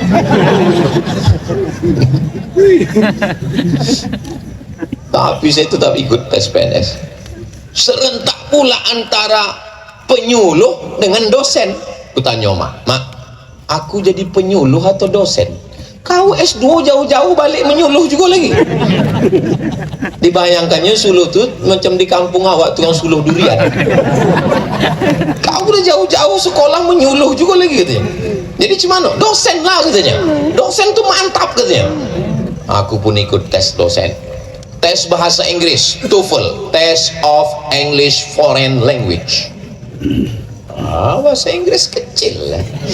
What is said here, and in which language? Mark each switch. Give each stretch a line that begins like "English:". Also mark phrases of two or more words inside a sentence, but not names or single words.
Indonesian: Tapi saya tetap ikut tes PNS. Serentak pula antara penyuluh dengan dosen. Kutanya mak, aku jadi penyuluh atau dosen? Kau S2 jauh-jauh balik menyuluh juga lagi. Dibayangkannya suluh tuh macam di kampung awak tukang suluh durian. Kau udah jauh-jauh sekolah menyuluh juga lagi katanya. Jadi gimana? Dosen lah katanya. Dosen tuh mantap katanya. Aku pun ikut tes dosen. Tes bahasa Inggris, TOEFL,
English: Test of English Foreign Language.
Indonesian: Bahasa Inggris kecil lah.